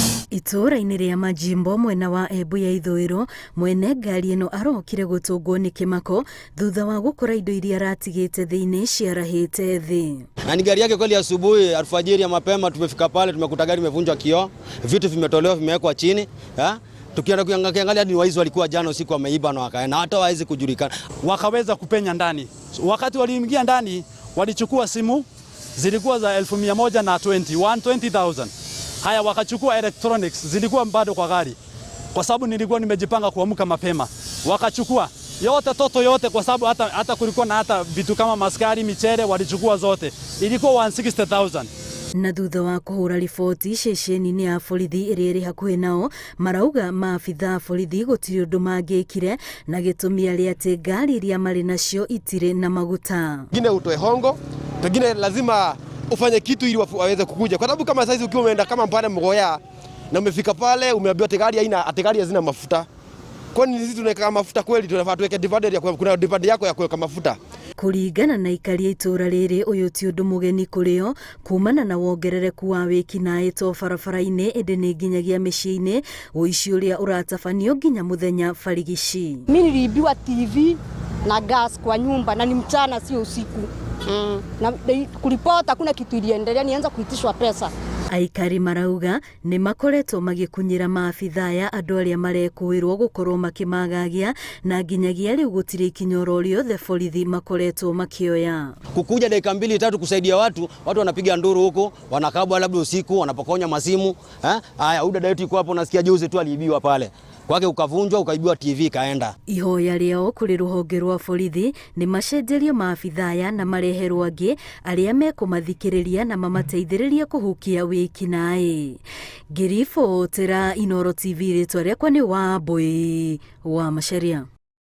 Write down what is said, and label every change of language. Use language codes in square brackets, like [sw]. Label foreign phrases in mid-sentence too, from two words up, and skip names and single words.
[ki] Itura-inĩ rĩa Majimbo mwena wa Embu ya ithũĩro, mwene ngari ĩno arokire gũtũngwo nĩ kĩmako thutha wa gũkora indo iria aratigĩte thĩinĩ ciarahĩte thĩ. [sw] Na ni gari yake kweli, asubuhi alfajiri ya mapema tumefika pale, tumekuta gari imevunjwa kioo, vitu vimetolewa, vimewekwa chini. Tukienda kuangalia hadi waizi walikuwa jana usiku wameiba na wakaenda, hata hawezi kujulikana. Wakaweza kupenya ndani. Wakati waliingia ndani, walichukua simu zilikuwa za 120,000. Haya, wakachukua electronics zilikuwa bado kwa gari, kwa sababu nilikuwa nimejipanga kuamka mapema. Wakachukua yote, toto yote, kwa sababu hata kulikuwa na hata vitu kama maskari, michere, walichukua zote. Ilikuwa 160,000. [ki] Na thutha wa kuhura riboti ceceni-inĩ ya borithi ĩrĩa ĩrĩ hakuhĩ nao, marauga maabitha borithi gũtirĩ ũndũ mangĩkire na gĩtũmi arĩ atĩ ngari iria marĩ nacio itirĩ na maguta. [sw] Pengine utoe hongo, pengine lazima ufanye kitu ili waweze kukuja, kwa sababu kama saizi ukiwa umeenda kama pale Mgoya na umefika pale umeambiwa gari hazina mafuta. Kwani sisi tunaweka mafuta kweli? Tunafaa tuweke dividend ya kuna dividend yako ya kuweka mafuta. [ki] Kuringana na ikari ya itura rĩrĩ, ũyũ ti ũndũ mũgeni kũrĩo kumana na wongerereku wa wĩkinaĩ to barabara-inĩ ĩndĩ nĩ nginyagia mĩciĩ-inĩ, ũici ũrĩa ũratabanio nginya mũthenya barigici. [sw] Mimi niliibiwa TV na gas kwa nyumba na ni mchana sio usiku. Na kulipota kuna kitu iliendelea, nianza kuitishwa pesa. [ki] Aikari marauga nĩ makoretwo magĩkunyĩra maabitha aya andũ arĩa marekũĩrwo gũkorwo makĩmagagia, na nginyagia rĩu gũtirĩ ikinya oro rĩothe borithi makoretwo makĩoya. [sw] Kukuja dakika 2-3 kusaidia watu wanapiga nduru huko, wanakabwa labda usiku, wanapokonya masimu. Haya, udada yetu yuko hapo, nasikia juzi tu aliibiwa pale kwake, ukavunjwa, ukaibiwa TV kaenda. [ki] Ihoya rĩao kũrĩ rũhonge rwa borithi nĩ macenjerio maabitha aya na mareherwo angĩ arĩa mekũmathikĩrĩria na mamateithĩrĩrie kũhukia wĩkinaĩ. Ngiribotera Inooro TV, rĩtwa rĩakwa nĩ Wambui wa Macharia.